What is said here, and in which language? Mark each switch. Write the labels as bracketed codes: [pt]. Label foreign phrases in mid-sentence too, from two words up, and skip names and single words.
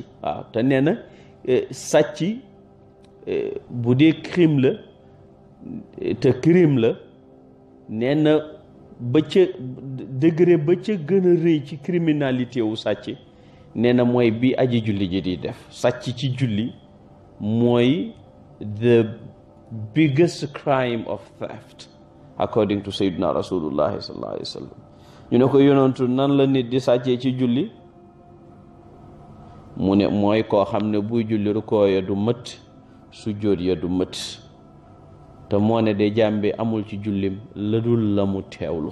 [wo] waaw te nee na sàcc bu dee crime la te crime la, nee na ba ca degré ba ca gën a rëy ci criminalité wu sàcc nee na mooy bi aji julli ji di def. sàcc ci julli mooy [en] the biggest crime of theft according to [ar] سيدنا رسول الله صلى الله عليه وسلم. [wo] ñu ne ko yonentu nan la nit di sàccee ci julli? mu ne mooy koo xam ne buy julli rukoo ya du mët, sujjóot ya du mët, te moo ne de jàmbi amul ci jullim la dul la mu teewlu.